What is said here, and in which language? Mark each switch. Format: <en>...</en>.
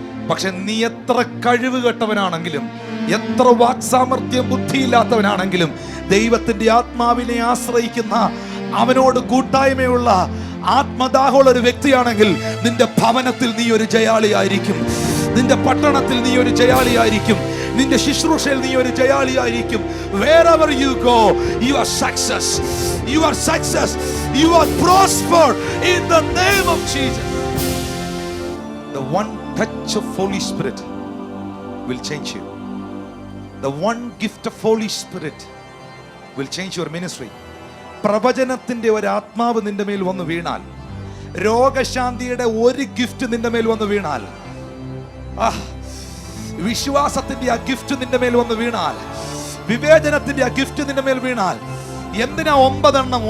<ml>പക്ഷെ നീ എത്ര കഴിവ് കെട്ടവനാണെങ്കിലും, എത്ര വാക്സാമർത്ഥ്യം ബുദ്ധിയില്ലാത്തവനാണെങ്കിലും, ദൈവത്തിന്റെ ആത്മാവിനെ ആശ്രയിക്കുന്ന, അവനോട് കൂട്ടായ്മയുള്ള, ആത്മദാഹമുള്ള ഒരു വ്യക്തിയാണെങ്കിൽ നിന്റെ ഭവനത്തിൽ നീ ഒരു ജയാളിയായിരിക്കും, നിന്റെ പട്ടണത്തിൽ നീ ഒരു ജയാളിയായിരിക്കും, നിന്റെ ശുശ്രൂഷയിൽ നീ ഒരു ജയാളിയായിരിക്കും.</ml> <en>Wherever you go, you are success. You are success. You are prosper in the name of Jesus. The one touch of Holy Spirit will change you. The one gift of Holy Spirit will change your ministry.</en> <ml>പ്രവചനത്തിന്റെ ഒരു ആത്മാവ് നിന്റെ മേൽ വന്നു വീണാൽ, രോഗശാന്തിയുടെ ഒരു gift നിന്റെ മേൽ വന്നു വീണാൽ, വിശ്വാസത്തിന്റെ ആ ഗിഫ്റ്റ് നിന്റെ മേൽ വന്ന് വീണാൽ, വിവേചനത്തിന്റെ ആ ഗിഫ്റ്റ് നിന്റെ മേൽ വീണാൽ, എന്തിനാ 9 എണ്ണം?</ml>